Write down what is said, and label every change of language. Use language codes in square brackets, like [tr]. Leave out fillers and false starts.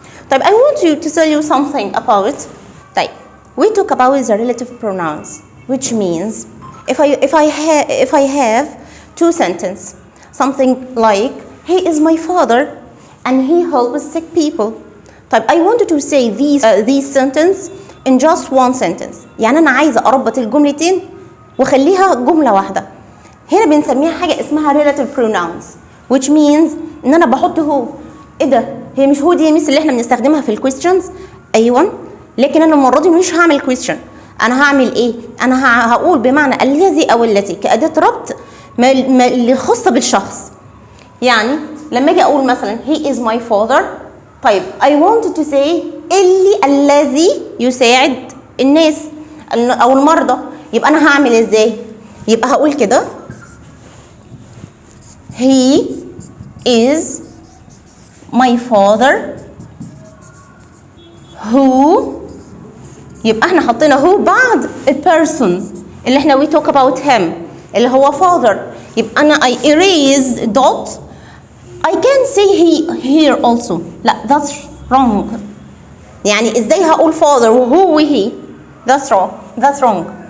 [en] طيب I want you to tell you something about. طيب we talk about the relative pronouns, which means if I have two sentences, something like he is my father and he helps sick people. طيب I wanted to say these sentence in just one sentence. [ar] يعني أنا عايزة أربط الجملتين وخليها جملة واحدة. هنا بنسميها حاجة اسمها [en] relative pronouns, which means [ar] إن أنا بحط هو. إيه ده؟ هي مش هو دي اللي إحنا بنستخدمها في الquestions؟ أيوة. لكن أنا المرة دي مش هعمل question. أنا هعمل إيه؟ أنا هقول بمعنى الذي أو التي كأداة ربط اللي خاصة بالشخص. يعني لما أجي أقول مثلا [en] he is my father. [ar] طيب [en] I wanted to say [ar] الذي يساعد الناس أو المرضى. يبقى أنا هعمل إزاي؟ يبقى هقول كده [en] he is my father who. [ar] يبقى احنا حطينا who بعد a person اللي احنا [en] we talk about him [ar] اللي هو father. يبقى أنا [en] I erase dot. I can say he here also. لا that's wrong. [ar] يعني ازاي هقول [en] father وهو he؟ that's wrong.